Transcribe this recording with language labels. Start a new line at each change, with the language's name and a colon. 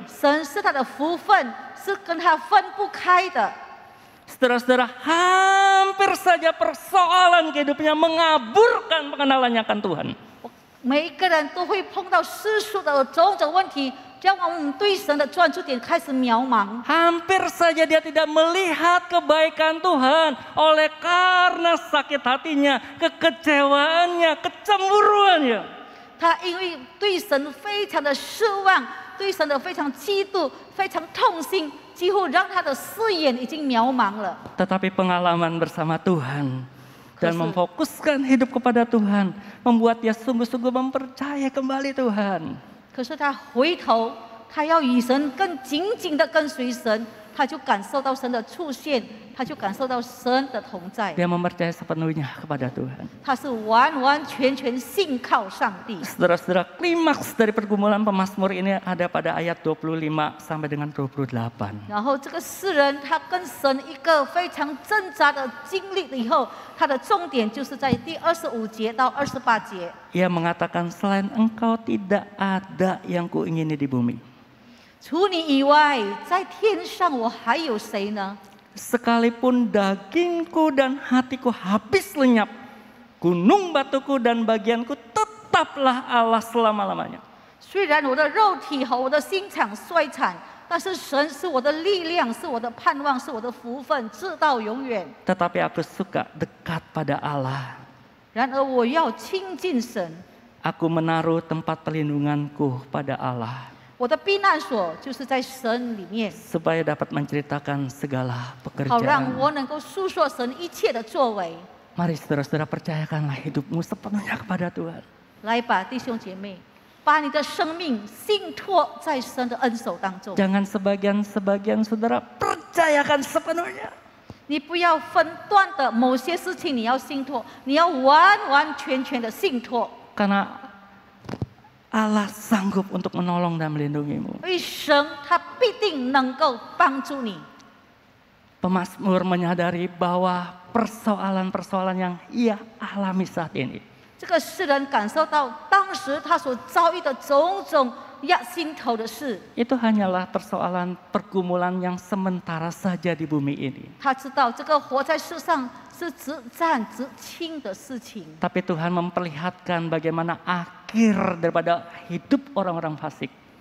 Chinese: 神是他的福分，是跟他分不开的。
Indonesian: Saudara-saudara, hampir saja persoalan hidupnya mengaburkan pengenalannya akan Tuhan.
Chinese: 我每一个人都会碰到世俗的种种问题，让我们对神的专注点开始渺茫。
Indonesian: Hampir saja dia tidak melihat kebaikan Tuhan oleh karena sakit hatinya, kekecewaannya, kecemburuannya.
Chinese: 他因为对神非常的失望，对神的非常嫉妒，非常痛心，几乎让他的视野已经渺茫了。
Indonesian: Tetapi pengalaman bersama Tuhan dan Khusus. memfokuskan hidup kepada Tuhan membuat dia sungguh-sungguh mempercayai kembali Tuhan.
Chinese: 可是他回头，他要与神更紧紧的跟随神，他就感受到神的出现，他就感受到神的同在。
Indonesian: Dia mempercayai sepenuhnya kepada Tuhan.
Chinese: 他是完完全全信靠上帝。
Indonesian: Saudara-saudara, klimaks dari pergumulan pemazmur ini ada pada ayat 25 sampai dengan 28.
Chinese: 然后这个诗人他跟神一个非常挣扎的经历了以后，他的重点就是在第25节到28节。
Indonesian: Ia mengatakan, selain engkau tidak ada yang kuingini di bumi.
Chinese: 除你以外，在天上我还有谁呢？
Indonesian: Sekalipun dagingku dan hatiku habis lenyap, gunung batuku dan bagianku tetaplah Allah selama-lamanya.
Chinese: 虽然我的肉体和我的心肠衰残，但是神是我的力量，是我的盼望，是我的福分，直到永远。
Indonesian: Tetapi aku suka dekat pada Allah.
Chinese: 然而我要亲近神，
Indonesian: Aku menaruh tempat perlindunganku pada Allah,
Chinese: 我的避难所就是在神里面，
Indonesian: supaya dapat menceritakan segala
Chinese: 好让
Indonesian: pekerjaan.
Chinese: 我能够诉说神一切的作为。
Indonesian: Mari saudara-saudara, percayakanlah hidupmu sepenuhnya kepada Tuhan.
Chinese: 来吧，弟兄姐妹，把你的生命信托在神的恩手当中。
Indonesian: Jangan sebagian-sebagian saudara, percayakan sepenuhnya.
Chinese: 你不要分段的某些事情你要信托，你要完完全全的信托。
Indonesian: Karena Allah sanggup untuk menolong dan melindungimu.
Chinese: 因为神他必定能够帮助你。
Indonesian: Pemazmur menyadari bahwa persoalan-persoalan yang ia alami saat ini
Chinese: 这个诗人感受到当时他所遭遇的种种压心头的事，
Indonesian: itu hanyalah persoalan pergumulan yang sementara saja di bumi ini.
Chinese: 他知道这个活在世上是只战只轻的事情。
Indonesian: Tapi Tuhan memperlihatkan bagaimana akhir daripada hidup orang-orang fasik.